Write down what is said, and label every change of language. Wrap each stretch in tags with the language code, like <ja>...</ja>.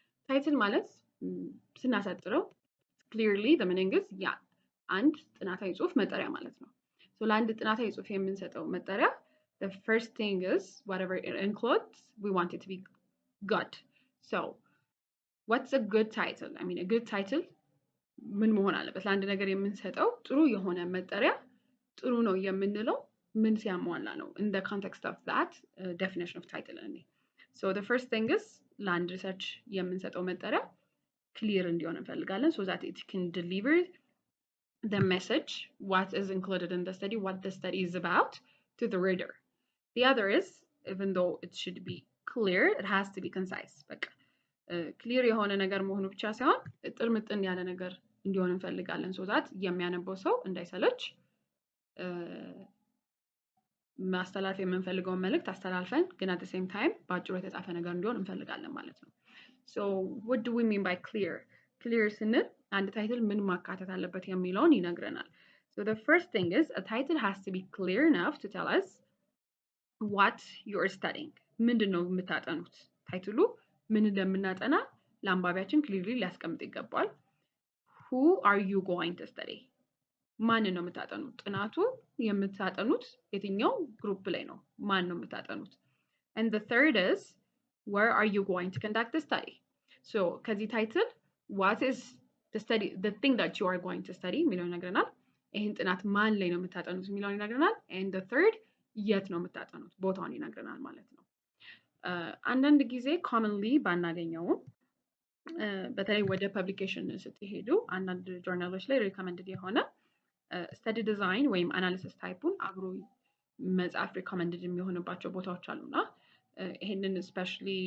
<en>Title</en> <am>ማለት ስናሳጥረው</am> <en>clearly the meaning is</en> <am>አንድ ጥናታዊ ጽሑፍ መጠሪያ ማለት ነው።</am> <en>So</en> <am>ለአንድ ጥናታዊ ጽሑፍ የምንሰጠው መጠሪያ</am> <en>the first thing is whatever it includes, we want it to be good. So what's a good title? I mean a good title</en> <am>ምን መሆን አለበት? ለአንድ ነገር የምንሰጠው ጥሩ የሆነ መጠሪያ ጥሩ ነው የምንለው ምን ሲያሟላ ነው?</am> <en>In the context of that definition of title እኔ So the first thing is</en> <am>ለአንድ ሪሰርች የምንሰጠው መጠሪያ</am> <en>clear</en> <am>እንዲሆን እንፈልጋለን</am> <en>so that it can deliver the message, what is included in the study, what the study is about to the reader. The other is, even though it should be clear, it has to be concise.</en> <am>በቃ clear የሆነ ነገር መሆኑ ብቻ ሳይሆን ጥርምጥን ያለ ነገር እንዲሆን እንፈልጋለን so that የሚያነበው ሰው እንዳይሰለች ማስተላለፍ የምንፈልገውን መልእክት አስተላልፈን ግን</am> <en>at the same time</en> <am>በአጭሩ የተጻፈ ነገር እንዲሆን እንፈልጋለን ማለት ነው.</am> <en>So what do we mean by clear?</en> <am>Clear ስንል አንድ ታይትል ምን ማካተት አለበት የሚለውን ይነግረናል.</am> <en>So the first thing is a title has to be clear enough to tell us what you're studying.</en> <am>ምንድን ነው የምታጠኑት? ታይትሉ ምን እንደምናጠና ለአንባቢያችን clearly ሊያስቀምጥ ይገባል.</am> <en>Who are you going to study?</en> <am>ማንን ነው የምታጠኑት? ጥናቱ የምታጠኑት የትኛው ግሩፕ ላይ ነው? ማን ነው የምታጠኑት?</am> <en>And the third is where are you going to conduct the study?</en> <am>So ከዚህ ታይትል</am> <en>what is the study, the thing that you are going to study</en> <am>የሚለውን ይነግረናል። ይህን ጥናት ማን ላይ ነው የምታጠኑት የሚለውን ይነግረናል።</am> <en>And the third</en> <am>የት ነው የምታጠኑት ቦታውን ይነግረናል ማለት ነው። አንዳንድ ጊዜ commonly ባናገኘውም በተለይ ወደ ፐብሊኬሽን ስትሄዱ አንዳንድ ጆርናሎች ላይ ሪኮመንድድ የሆነ ስተዲ ዲዛይን ወይም አናሊሲስ ታይፑን አብሮ መጽሐፍ ሪኮመንድድ የሚሆንባቸው ቦታዎች አሉና ይሄንን ስፔሻሊ</am>